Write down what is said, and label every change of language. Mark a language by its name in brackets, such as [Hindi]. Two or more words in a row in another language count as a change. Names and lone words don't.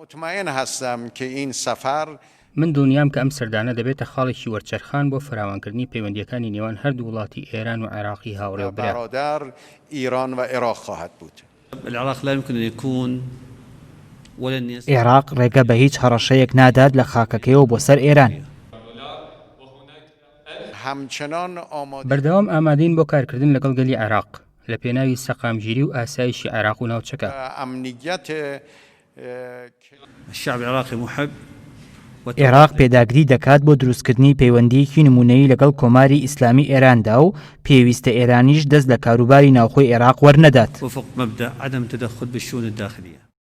[Persian] مطمئن هستم که این سفر [Central Kurdish] من دڵنیام کە ئەم سەردانە دەبێتە خاڵێکی وەرچەرخان بۆ فراوانکردنی پەیوەندیەکانی نێوان هەردوو وڵاتی ئێران و عێراقی هاوڕێ و برا. [Persian] برادر ایران و عراق خواهد بود. [Arabic] العراق لا يمكن أن يكون ولا [Central Kurdish] عێراق ڕێگە بە هیچ هەڕەشەیەک نادات لە خاکەکەیەوە بۆ سەر ئێران. [Persian] همچنان آماده [Central Kurdish] بەردەوام ئامادەین بۆ کارکردن لەگەڵ گەلی عێراق لە پێناوی سەقامگیری و ئاسایشی عێراق و ناوچەکە. [Persian] امنیت [Arabic] الشعب العراقي محب [Central Kurdish] عێراق پێداگری دەکات بۆ دروستکردنی پەیوەندیەکی نمونەیی لەگەڵ کۆماری ئیسلامی ئێراندا و پێویستە ئێرانیش دەست لە کاروباری ناوخۆی عێراق وەرنەدات. [Arabic] وفق مبدأ عدم التدخل بالشؤون الداخلية.